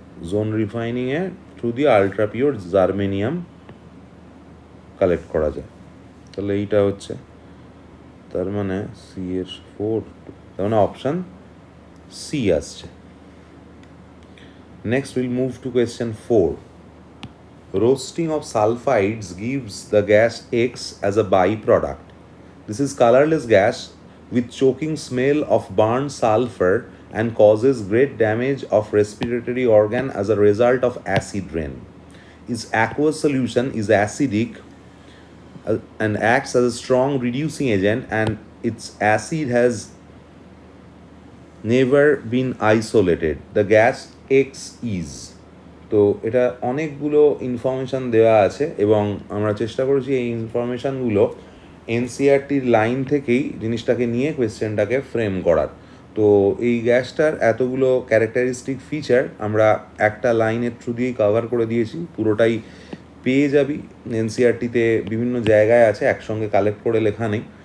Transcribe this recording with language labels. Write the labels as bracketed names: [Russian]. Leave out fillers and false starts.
[Bangla] Zone রিফাইনিংয়ে through দিয়ে ultra pure germanium collect করা যায়। তাহলে এইটা হচ্ছে, তার মানে CH4, তার মানে অপশান সি আসছে। [English] Next will move to question 4. Roasting of sulfides gives the gas X as a byproduct. This is colorless gas with choking smell of burned sulfur and causes great damage of respiratory organ as a result of acid rain. Its aqueous solution is acidic and acts as a strong reducing agent, and its acid has never been isolated. The gas X is. [Bangla] তো এটা অনেকগুলো information দেওয়া আছে এবং আমরা চেষ্টা করেছি এই ইনফরমেশানগুলো এনসিআরটির লাইন থেকেই জিনিসটাকে নিয়ে কোয়েশ্চেনটাকে ফ্রেম করার। তো এই গ্যাসটার এতগুলো ক্যারেক্টারিস্টিক ফিচার আমরা একটা লাইনের থ্রু দিয়েই কভার করে দিয়েছি, পুরোটাই পেয়ে যাবি এনসিআরটিতে, বিভিন্ন জায়গায় আছে, একসঙ্গে কালেক্ট করে লেখা নেই।